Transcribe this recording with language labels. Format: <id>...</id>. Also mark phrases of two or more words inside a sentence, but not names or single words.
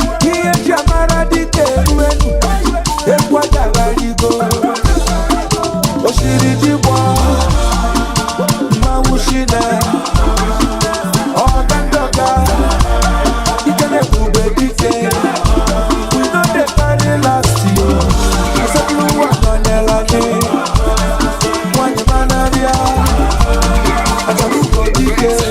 <ig>Ihe ji amara dike eruenu. Egwu adabarigo. O siri ji gbọọ. Mmanwụ shina. Oga ndị ọga, ike na-ebube dike.</ig> <pcm>We no dey carry last year.</pcm> <ig>Asatọ ụwa nọnyere anyị. Nwanyị mara bịa. Ajalu ugo dike.</ig>